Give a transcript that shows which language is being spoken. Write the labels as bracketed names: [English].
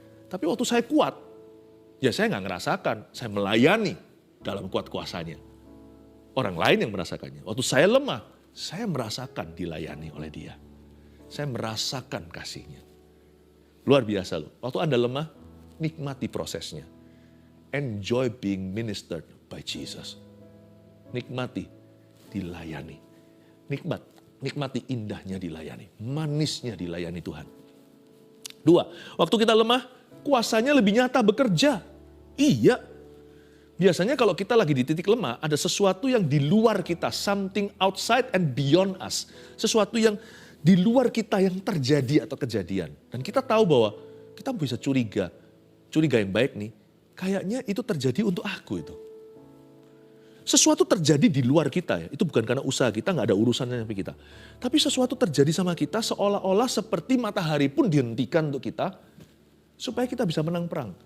[Indonesian] Tapi waktu saya kuat, ya saya nggak ngerasakan, saya melayani dalam kuat kuasanya. Orang lain yang merasakannya. Waktu saya lemah, saya merasakan dilayani oleh dia. Saya merasakan kasihnya. Luar biasa loh. Waktu Anda lemah, nikmati prosesnya. [English] Enjoy being ministered by Jesus. [Indonesian] Nikmati dilayani. Nikmati indahnya dilayani. Manisnya dilayani Tuhan. 2, waktu kita lemah, kuasanya lebih nyata bekerja. Iya. Biasanya kalau kita lagi di titik lemah, ada sesuatu yang di luar kita. [English] Something outside and beyond us. [Indonesian] Sesuatu yang di luar kita yang terjadi atau kejadian. Dan kita tahu bahwa kita bisa curiga. curiga yang baik nih, kayaknya itu terjadi untuk aku itu. Sesuatu terjadi di luar kita ya, itu bukan karena usaha kita, nggak ada urusannya sama kita. Tapi sesuatu terjadi sama kita seolah-olah seperti matahari pun dihentikan untuk kita, supaya kita bisa menang perang.